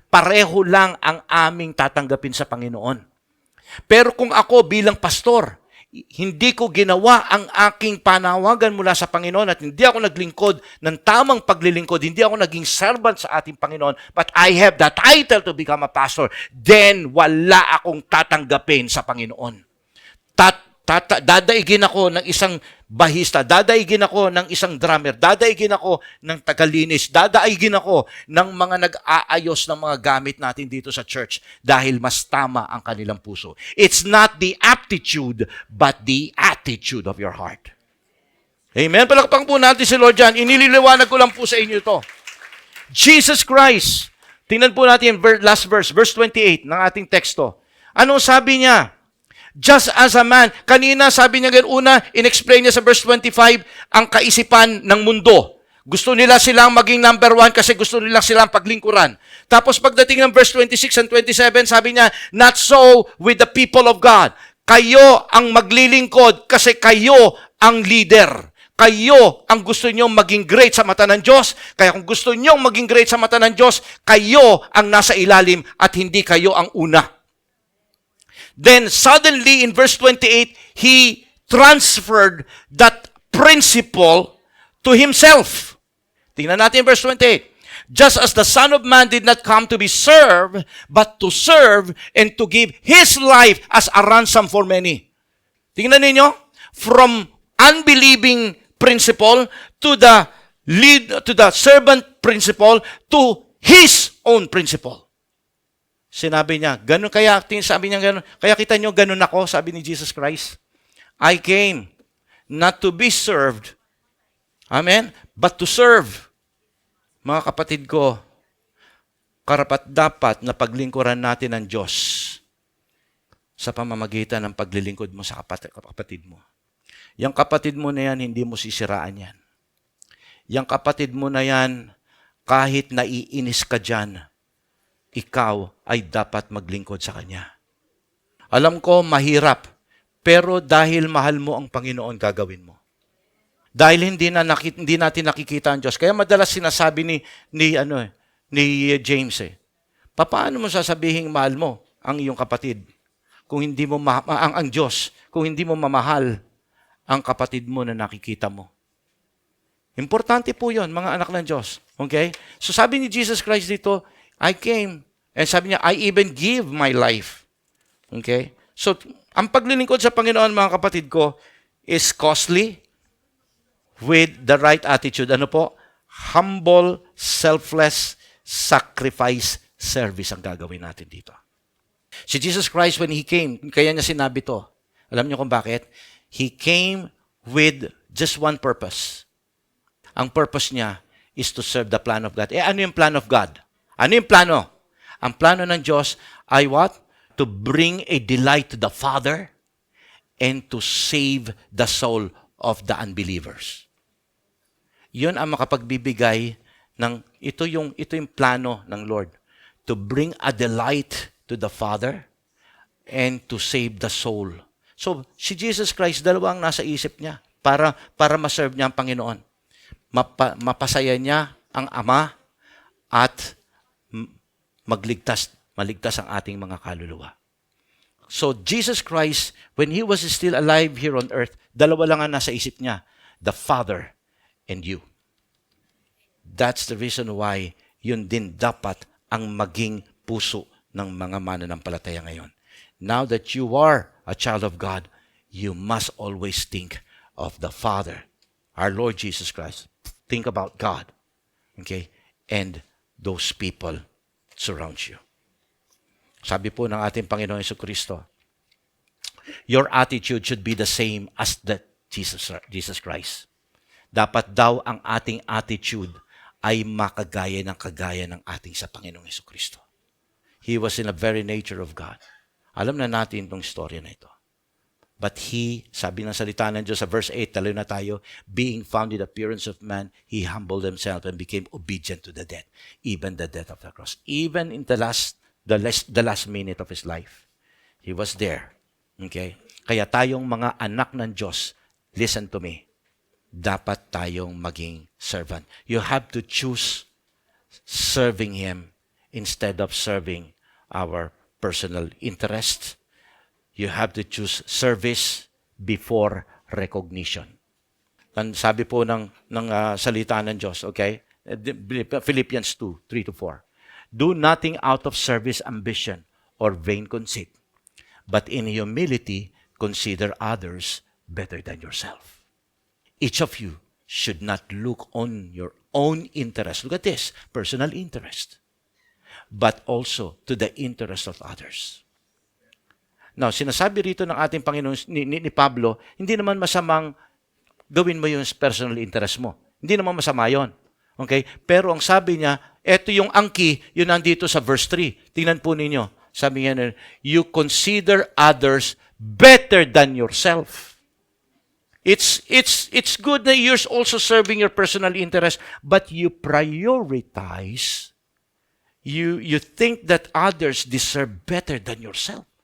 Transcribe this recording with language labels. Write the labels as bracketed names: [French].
[Filipino] Pareho lang ang aming tatanggapin sa Panginoon. Pero kung ako bilang pastor, hindi ko ginawa ang aking panawagan mula sa Panginoon at hindi ako naglingkod ng tamang paglilingkod, hindi ako naging servant sa ating Panginoon, [English] but I have the title to become a pastor, [Filipino] then wala akong tatanggapin sa Panginoon. Dadaigin ako ng isang bahista, dadaigin ako ng isang drummer, dadaigin ako ng tagalinis, dadaigin ako ng mga nag-aayos ng mga gamit natin dito sa church dahil mas tama ang kanilang puso. [English] It's not the aptitude, but the attitude of your heart. [Filipino] Amen? Palakpang po natin si Lord dyan. Inililiwanag ko lang po sa inyo ito. Jesus Christ. Tingnan po natin yung last verse, verse 28 ng ating teksto. Anong sabi niya? [English] Just as a man. [Filipino] Kanina, sabi niya una, in-explain niya sa verse 25, ang kaisipan ng mundo. Gusto nila silang maging number one kasi gusto nila silang paglingkuran. Tapos pagdating ng verse 26 and 27, sabi niya, [English] not so with the people of God. [Filipino] Kayo ang maglilingkod kasi kayo ang leader. Kayo ang gusto nyong maging great sa mata ng Diyos. Kaya kung gusto nyong maging great sa mata ng Diyos, kayo ang nasa ilalim at hindi kayo ang una. [English] Then suddenly in verse 28, he transferred that principle to himself. [Filipino] Tingnan natin [English] verse 28. Just as the Son of Man did not come to be served, but to serve and to give His life as a ransom for many. [Filipino] Tingnan ninyo, [English] from unbelieving principle to the servant principle to His own principle. [Filipino] Sinabi niya, ganun kaya, sabi niya ganun, kaya kita nyo, ganun ako, sabi ni Jesus Christ. [English] I came not to be served, amen, but to serve. [Filipino] Mga kapatid ko, karapat-dapat na paglingkuran natin ang Diyos sa pamamagitan ng paglilingkod mo sa kapatid mo. Yang kapatid mo na yan, hindi mo sisiraan yan. Yang kapatid mo na yan, kahit naiinis ka dyan, ikaw ay dapat maglingkod sa Kanya. Alam ko, mahirap, pero dahil mahal mo ang Panginoon, gagawin mo. Dahil hindi natin nakikita ang Diyos. Kaya madalas sinasabi ni James, paano mo sasabihin mahal mo ang iyong kapatid kung hindi mo ang Diyos, kung hindi mo mamahal ang kapatid mo na nakikita mo? Importante po 'yon, mga anak ng Diyos. [English] Okay? So [Filipino] sabi ni Jesus Christ dito, [English] I came, and [Filipino] sabi niya, [English] I even give my life. Okay? [Filipino] So ang paglilingkod sa Panginoon, mga kapatid ko, [English] is costly, with the right attitude. [Filipino] Ano po? [English] Humble, selfless, sacrifice, service [Filipino] ang gagawin natin dito. Si Jesus Christ, [English] when He came, [Filipino] kaya niya sinabi to. Alam niyo kung bakit? [English] He came with just one purpose. [Filipino] Ang purpose niya [English] is to serve the plan of God. [Filipino] Ano yung plan of God? Ano yung plano? Ang plano ng Diyos ay what? [English] To bring a delight to the Father and to save the soul of the unbelievers. [Filipino] Yun ang makapagbibigay ng, ito yung plano ng Lord. [English] To bring a delight to the Father and to save the soul. [Filipino] So, si Jesus Christ, dalawang nasa isip niya para ma-serve niya ang Panginoon. Mapasaya niya ang Ama at maligtas ang ating mga kaluluwa. [English] So, Jesus Christ, when He was still alive here on earth, [Filipino] dalawa lang ang nasa isip niya, [English] the Father and you. That's the reason why [Filipino] yun din dapat ang maging puso ng mga mananampalataya ngayon. [English] Now that you are a child of God, you must always think of the Father, our Lord Jesus Christ. Think about God, okay? And those people surround you. [Filipino] Sabi po ng ating Panginoon Jesucristo, [English] your attitude should be the same as that Jesus Christ. [Filipino] Dapat daw ang ating attitude ay makagaya ng ating sa Panginoong Jesucristo. [English] He was in the very nature of God. [Filipino] Alam na natin itong story na ito. [English] But He, [Filipino] sabi ng salita ng Diyos sa verse 8, talo na tayo, [English] being found in the appearance of man, He humbled Himself and became obedient to the death, even the death of the cross. Even in the last minute of His life, He was there. Okay? [Filipino] Kaya tayong mga anak ng Diyos, [English] listen to me, [Filipino] dapat tayong maging servant. [English] You have to choose serving Him instead of serving our personal interests. You have to choose service before recognition. [Filipino] Sabi po ng salita ng Diyos, okay? [English] Philippians 2, 3-4. Do nothing out of service ambition or vain conceit, but in humility consider others better than yourself. Each of you should not look on your own interest. Look at this, personal interest. But also to the interest of others. [Filipino] Now, sinasabi rito ng ating Panginoon ni Pablo, hindi naman masamang gawin mo yung personal interest mo. Hindi naman masama yon. Okay? Pero ang sabi niya, eto yung angki, yun nandito sa verse 3. Tingnan po ninyo. Sabi niya, [English] you consider others better than yourself. It's good that you're also serving your personal interest, but you prioritize. You think that others deserve better than yourself.